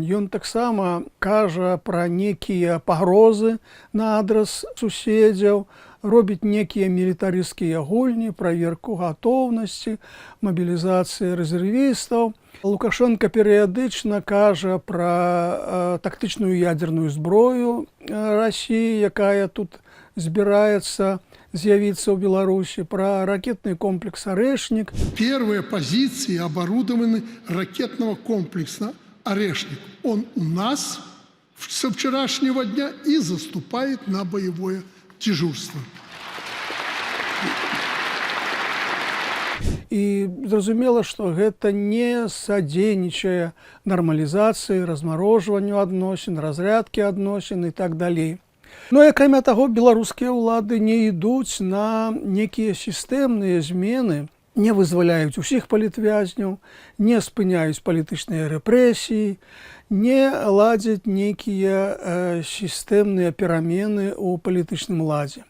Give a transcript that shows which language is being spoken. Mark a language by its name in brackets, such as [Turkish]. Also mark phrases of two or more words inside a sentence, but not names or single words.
[Belarusian] Ён таксама кажа пра некія пагрозы на адрас суседзяў, робіць некія мілітарысцкія гульні, праверку гатоўнасці, мабілізацыі рэзервістаў. Лукашенко перыядычна кажа пра тактычную ядерную зброю Расіі, якая тут збіраецца з'явіцца ў Беларусі, пра [Russian] ракетный комплекс [Belarusian] «Орешник». [Russian] Первые позиции оборудованы ракетного комплекса «Орешник». Он у нас со вчерашнего дня и заступает на боевое дежурство. [Belarusian] І зразумела, што гэта не садзейнічае нармалізацыі, размарожванню адносін, разрядкі адносін і так далей. Ну і акрамя таго, беларускія ўлады не ідуць на некія сістэмныя змены, не вызваляюць усіх палітвязняў, не спыняюць палітычныя рэпрэсіі, не ладзяць нейкія сістэмныя перамены ў палітычным ладзе.